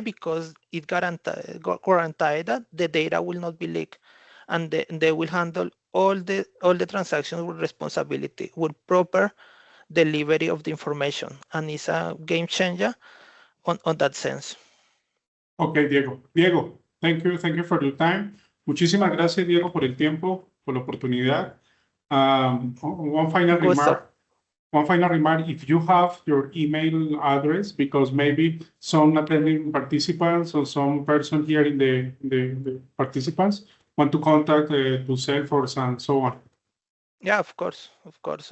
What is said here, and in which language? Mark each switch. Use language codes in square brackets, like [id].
[en] Because it guarantee that the data will not be leaked, and they will handle all the transactions with responsibility, with proper delivery of the information, and it's a game changer on that sense. Ok, Diego. Diego, thank you for your time. [es] Muchísimas gracias, Diego, por el tiempo, por la oportunidad. [en] One [es] Un [en] final [es] gusto. [en] remark. One final remark. If you have your email address, because maybe some attending participants or some person here in the participants want to contact to Salesforce and so on. Yeah, of course, of course.